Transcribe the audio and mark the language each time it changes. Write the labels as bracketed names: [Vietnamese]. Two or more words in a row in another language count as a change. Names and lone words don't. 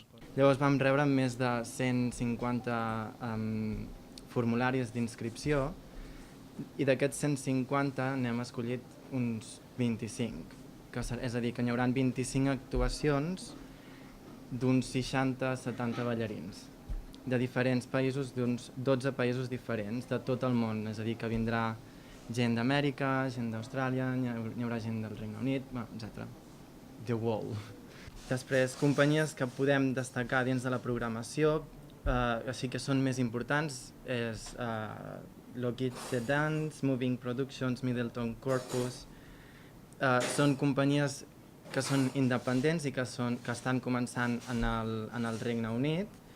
[Catalan] Llavors vam rebre més de 150 formularis d'inscripció i d'aquests 150 n'hem escollit uns 25. És a dir, que n'hi haurà 25 actuacions d'uns 60-70 ballarins de diferents països, d'uns 12 països diferents, de tot el món. És a dir, que vindrà gent d'Amèrica, gent d'Austràlia, n'hi haurà gent del Regne Unit, etc. [English] The world. [Catalan] Després, companyies que podem destacar dins de la programació, així que són més importants, és Lockheed The Dance, Moving Productions, Middleton Corpus. Són companyies que són independents i que estan començant en el Regne Unit.